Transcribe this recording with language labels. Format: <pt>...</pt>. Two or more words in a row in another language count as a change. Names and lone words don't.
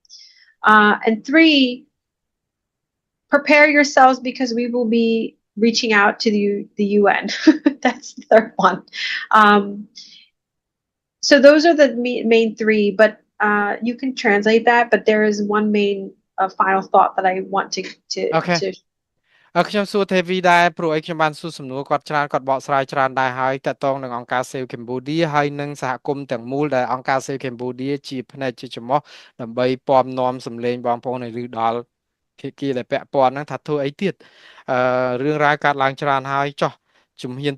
<en>And three, prepare yourselves because we will be reaching out to the UN. That's the third one. So those are the main three, but you can translate that, but there is one main final thought that I want Okay. to</en> <km>ខ្ញុំសួរទេវីដែរព្រោះអីខ្ញុំបានសួរសំណួរគាត់ច្រើនគាត់បកស្រាយច្រើនដែរហើយតកតងនឹងអង្គការ Save Cambodia ហើយនឹងសហគមន៍ទាំងមូលដែលអង្គការ Save Cambodia ជាផ្នែកជាចំហដើម្បីពំនាំសម្លេងបងប្អូនឲ្យឮដល់ភាគីដែលពាក់ព័ន្ធហ្នឹងថាធ្វើអីទៀតរឿងរ៉ាវកើតឡើងច្រើនហើយចោះជំហាន</km>